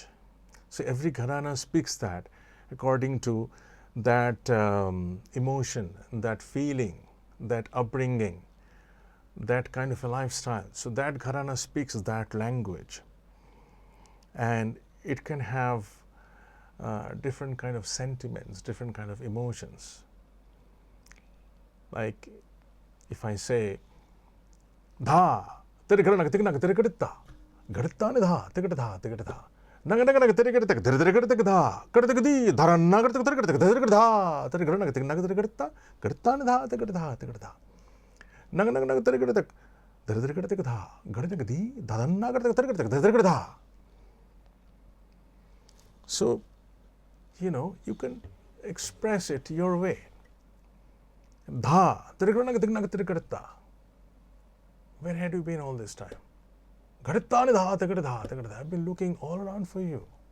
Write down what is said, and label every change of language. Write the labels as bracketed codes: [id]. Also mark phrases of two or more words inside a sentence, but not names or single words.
[en] So every gharana speaks that according to that emotion, that feeling, that upbringing, that kind of a lifestyle. So that gharana speaks that language, and it can have different kind of sentiments, different kind of emotions. Like if I say dha tere gharana tigna tere kadta gadta ne dha tigata dha tigata dha naga naga naga tere kadta tere tere kadta dha kadta di dharanna kadta tere kadta tere kadta dha tere gharana tigna tere kadta gadta ne dha tigata dha tigata dha naga naga naga tere kadta tere tere kadta dha gadta di dharanna kadta tere kadta tere kadta dha. So you can express it your way. Dha, where had you been all this time? I've been looking all around for you.